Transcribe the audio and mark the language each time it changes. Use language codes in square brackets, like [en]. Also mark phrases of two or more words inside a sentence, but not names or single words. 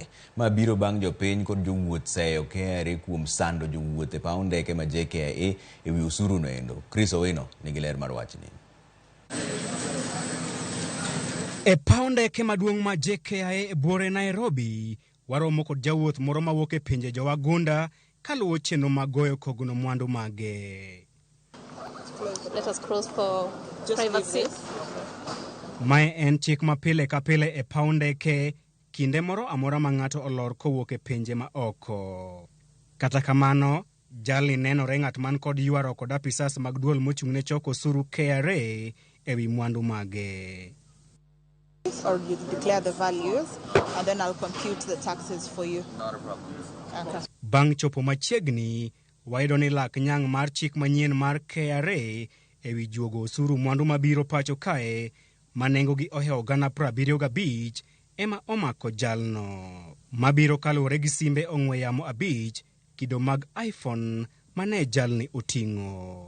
[luo] Ma biro bang' jopiny kod jowuoth seyo KRA kuom sando jowuoth e paw ndeke ma KRA ewi usuru no endo. Chris Owino nigi ler mar wachni. E paw ndeke maduong' ma KRA e bore Nairobi, waromo kod jawuoth moro mawuok e pinje jowagunda kaluwo chenro mag goyo kogno mwandu mage. [en] Let us cross for privacy. [luo] Mae en chik ma pile ka pile e paw ndeke kinde moro amora ma ng'ato olor kowuok e pinje ma oko. Kata kamano, jali nenore ng'at man kod ywaro kod apisas mag duol mochung' ne choko osuru KRA ewi mwandu mage. [en] Or you declare the values and then I'll compute the taxes for you. Not a problem. Okay. [luo] Bang' chopo machiegni, wayudo ni lak nyang' mar chik manyien mar KRA ewi juogo osuru mwandu mabiro pacho kae manengo gi ohewo gana 75 ema omako jalno. Mabiro kaluwore gi simbe ong'we yamo 5 kido mag iPhone mane jalni oting'o.